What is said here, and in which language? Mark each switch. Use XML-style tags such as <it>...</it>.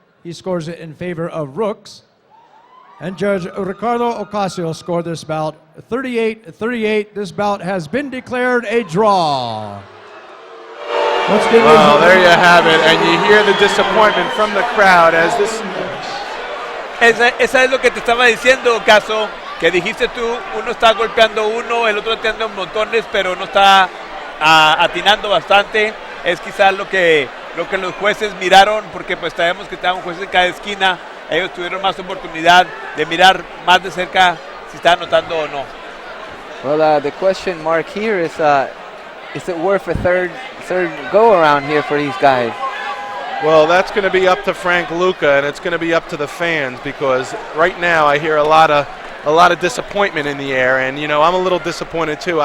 <en>He scores it in favor of Rooks. And Judge Ricardo Ocasio scored this bout 38-38. This bout has been declared a draw. Well, there you have it, and you hear the disappointment from the crowd as this...</en> <es>Esa es lo que te estaba diciendo, Caso, que dijiste tú, uno está golpeando uno, el otro atiende montones, pero no está atinando bastante. Es quizás lo que los jueces miraron, porque pues sabemos que estaban jueces en cada esquina. Ellos tuvieron más oportunidad de mirar más de cerca si está anotando o no.</es> <en>Well, the question mark here is it worth a third go around here for these guys? Well, that's going to be up to Frank Luca, and it's going to be up to the fans, because right now I hear a lot of disappointment in the air, and you know, I'm a little disappointed too.</en>